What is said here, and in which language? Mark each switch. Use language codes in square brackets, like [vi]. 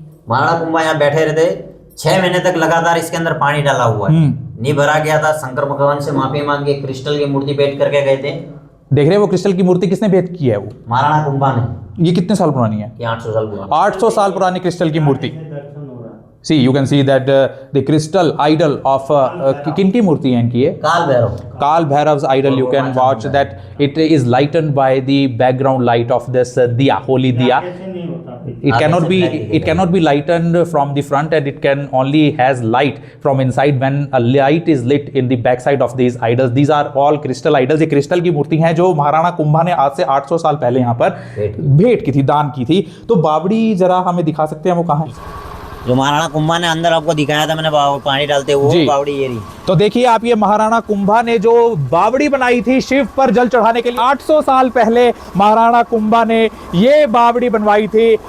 [hi] महाराणा कुंभा यहाँ बैठे रहते, 6 महीने तक लगातार इसके अंदर पानी डाला हुआ है, नहीं भरा गया था। शंकर भगवान से माफी मांग के क्रिस्टल की मूर्ति भेंट करके गए थे। देख रहे हैं वो क्रिस्टल की मूर्ति किसने भेंट की है? वो महाराणा कुंभा ने। ये कितने साल पुरानी है? ये 800 साल पुरानी। 800 साल पुरानी क्रिस्टल की मूर्ति। [en] See, you can see that the crystal idol of [hi] किनकी मूर्ति है इनकी? ये काल Bhairav. [en] Kal Bhairav's idol. You can watch that it is lightened by the background light of this diya, holy diya. It cannot be lightened from the front, and it can only has light from inside when a light is lit in the backside of these idols. These are all crystal idols. [hi] ये crystal की मूर्ति हैं जो महाराणा कुंभा ने आज से 800 साल पहले यहाँ पर भेंट की थी, दान की थी। तो बावड़ी जरा हमें दिखा सकते हैं वो कहाँ है? जो महाराणा कुंभा ने अंदर आपको दिखाया था मैंने पानी डालते वो बावड़ी ये रही। तो देखिए आप, ये महाराणा कुंभा ने जो बावड़ी बनाई थी शिव पर जल चढ़ाने के लिए, 800 साल पहले महाराणा कुंभा ने ये बावड़ी बनवाई थी।